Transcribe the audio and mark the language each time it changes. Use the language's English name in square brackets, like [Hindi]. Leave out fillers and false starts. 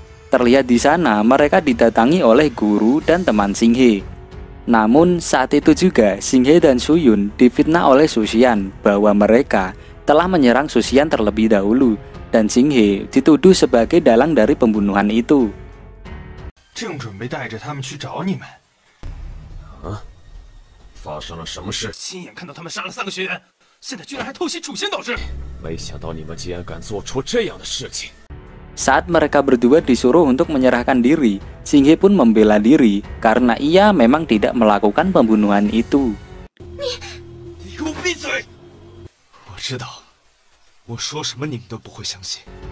[Indonesian] Terlihat di sana mereka didatangi oleh guru dan teman Xinghe. Namun saat itu juga Xinghe dan Suyun difitnah oleh Suxian bahwa mereka telah menyerang Suxian terlebih dahulu dan Xinghe dituduh sebagai dalang dari pembunuhan itu. [Chinese] 正准备带着他们去找你们。啊？发生了什么事？亲眼看到他们杀了3个学员。现在居然还偷袭楚仙导师！没想到你们竟然敢做出这样的事情。 [Indonesian] Saat mereka berdua disuruh untuk menyerahkan diri, Xinghe pun membela diri karena ia memang tidak melakukan pembunuhan itu. [Chinese] 你给我闭嘴！我知道，我说什么你们都不会相信。